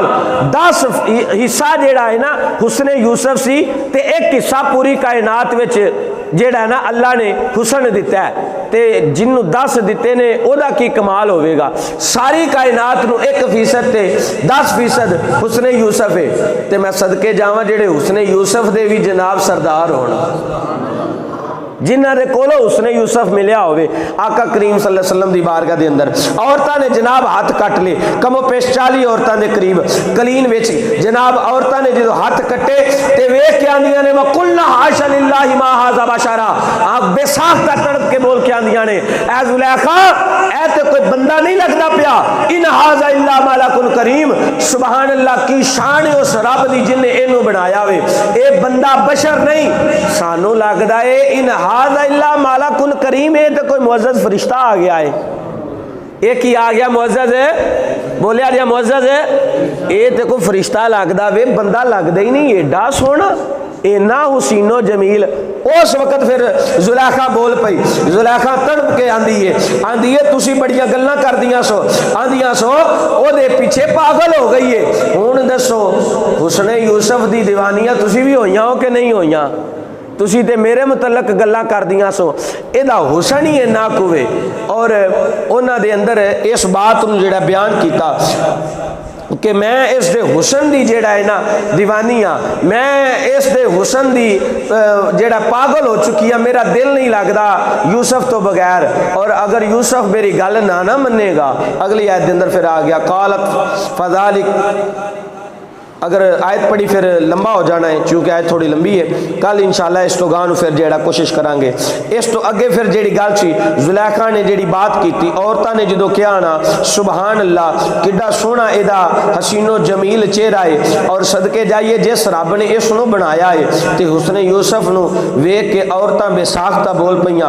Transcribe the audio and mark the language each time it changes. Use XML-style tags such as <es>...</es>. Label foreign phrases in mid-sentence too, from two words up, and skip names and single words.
<pa>10 حصہ جیہڑا ہے نا حسن یوسف سی، تے اک حصہ پوری کائنات وچ جیہڑا نا اللہ نے حسن دتا ہے، تے جنہوں 10 دتے نے اوہدا کی کمال ہووے گا. ساری کائنات نوں 1% تے 10% حسن یوسف ہے. تے میں صدقے جاواں جیہڑے حسن یوسف دے بھی جناب سردار ہونا، جنہاں دے کولوں حسن یوسف ملیا ہووے. آقا کریم</pa> <ar>صلى الله عليه وسلم</ar> <pa>دی بارگاہ دے اندر عورتاں نے جناب ہاتھ کٹ لے، کمو پیش 40 عورتاں دے قریب کلین وچ جناب عورتاں نے جو ہاتھ کٹے تے ویکھ کے آندیاں نے</pa> <ar>وقلن حاشا لله ما هذا بشرا.</ar> <pa>آپ بےساختہ تڑپ کے بول کے آندیاں نے، اے زلیخا اے تے کوئی بندہ نہیں لگدا پیا,</pa> <ar>إن هذا إلا ملك كريم. سبحان الله</ar> <pa>کی شان ہے اس رب دی جنے اینوں بنایا وے، اے بندہ بشر نہیں. سانوں لگدا ہے</pa> <ar>إن هذا إلا ملك كريم,</ar> <ur>ہے تو کوئی معزز فرشتہ آ گیا ہے.</ur> <pa>ایک ہی آ گیا معزز ہے، بولیا جا معزز ہے، یہ تو کوئی فرشتہ لگدا وے، بندہ لگدا ہی نہیں. ایڈا سوہنا,</pa> <ar>إنه حسين جميل.</ar> <pa>اس وقت فیر زلیخا بول پئی، زلیخا تڑپ کے آندی ہے تسی بڑیاں گلاں کردیاں سو، آندیاں سو اوہدے پیچھے پاگل ہو گئی ہے. ہن دسو حسن یوسف دی دیوانیاں تسی بھی ہوئیاں ہو کہ نہیں ہوئیاں? تسی تے میرے متعلق گلاں کردیاں سو، ایہدا حسن ہی انا کووے. اور انہاں دے اندر اس بات نوں جیہڑا بیان کیتا کہ میں اس دے حسن دی جیہڑا ہے نا دیوانی ہاں، میں اس دے حسن دی جیہڑا پاگل ہو چکی ہے، میرا دل نہیں لگتا یوسف توں بغیر. اور اگر یوسف میری گل نہ منے گا، اگلی آیت کے اندر فیر آ گیا</pa> <ar>قالت فذلكن.</ar> <pa>اگر آیت پڑھی فیر لمبا ہو جانا ہے، چونکہ آیت تھوڑی لمبی ہے. کل ان شاء اللہ اس توں گاں فیر جیہڑا کوشش کراں گے. اس توں اگے فیر جیہڑی گل سی زلیخا نے جیہڑی بات کی، عورتاں نے جو کہا نا</pa> <ar>سبحان الله</ar> <pa>کیڈا سوہنا ایہدا</pa> <ar>حسين جميل</ar> <pa>چہرہ ہے، اور صدقے جائیے جس رب نے اسنوں بنایا ہے. تو حسن یوسف نوں ویکھ کے عورتاں بےساختہ بول پئیاں.</pa>